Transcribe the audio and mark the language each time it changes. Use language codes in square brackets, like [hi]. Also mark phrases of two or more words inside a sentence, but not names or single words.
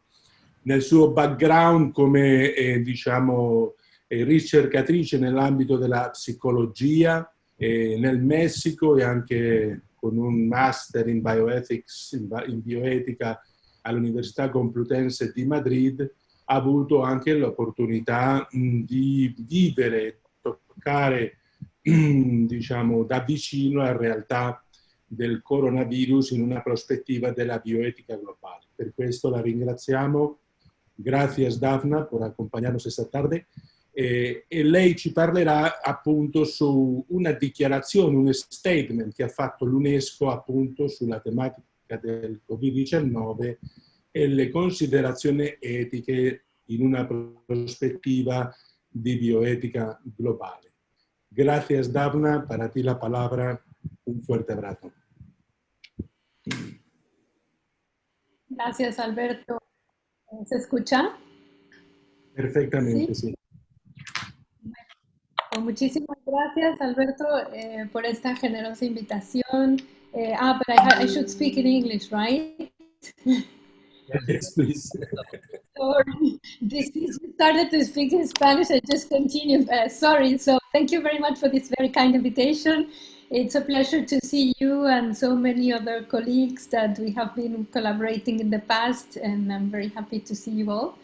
[it] Nel suo background come ricercatrice nell'ambito della psicologia nel Messico e anche con un [en] master in bioethics, [it] in bioetica all'Università Complutense di Madrid, ha avuto anche l'opportunità di vivere, toccare da vicino la realtà del coronavirus in una prospettiva della bioetica globale. Per questo la ringraziamo. [es] Gracias Daphna por acompañarnos esta tarde. [it] E lei ci parlerà appunto su una dichiarazione, un statement che ha fatto l'UNESCO appunto sulla tematica del Covid-19 e le considerazioni etiche in una prospettiva di bioetica globale. [es] Gracias Daphna, para ti la palabra, un fuerte abrazo. Gracias Alberto. ¿Se escucha? Perfectamente, sí. Pues muchísimas gracias, Alberto, por esta generosa invitación. [en] But I should speak in English, right? Yes, please. Sorry, you started to speak in Spanish. I just continued. Sorry. So thank you very much for this very kind invitation. It's a pleasure to see you and so many other colleagues that we have been collaborating in the past, and I'm very happy to see you all.